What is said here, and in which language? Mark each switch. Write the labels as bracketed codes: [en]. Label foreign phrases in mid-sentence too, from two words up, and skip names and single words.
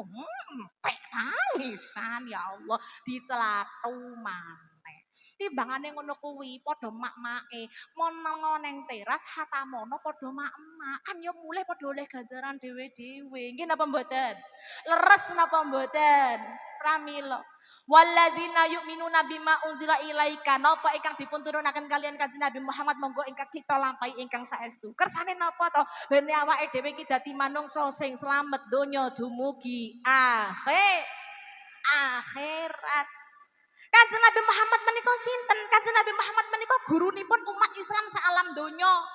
[jv] Pek tangisan ya Allah dicelatu maneh. Timbangane ngono kuwi padha mak-make mono ning teras hatamono padha mak-mak kan ya mulih padha oleh ganjaran dhewe-dhewe. Nggih napa mboten? Leres napa mboten? Pramila [ar] والذين يؤمنون بما أنزل إليك [jv] napa ingkang dipun turunaken kalian Kanjeng Nabi Muhammad monggo ingkang kita lampahi ingkang saestu. Kersane napa to? Bene awake dhewe iki dadi manungsa sing slamet donya dumugi akhirat. Kanjeng Nabi Muhammad menika sinten? Kanjeng Nabi Muhammad menika gurunipun umat Islam salam donya.